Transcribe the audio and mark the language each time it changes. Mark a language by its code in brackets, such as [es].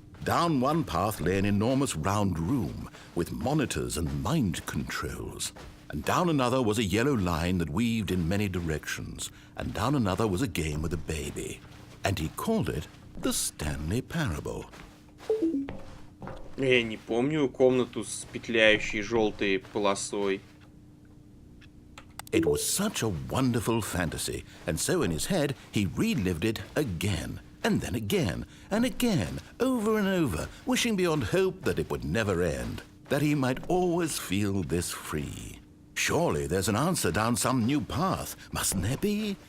[en] Down one path lay an enormous round room with monitors and mind controls. And down another was a yellow line that weaved in many directions. And down another was a game with a baby. And he called it the Stanley Parable. [ru] Я не помню комнату с петляющей желтой полосой. [en] It was such a wonderful fantasy, and so in his head he relived it again, and then again, and again, over and over, wishing beyond hope that it would never end, that he might always feel this free. Surely there's an answer down some new path, mustn't there be?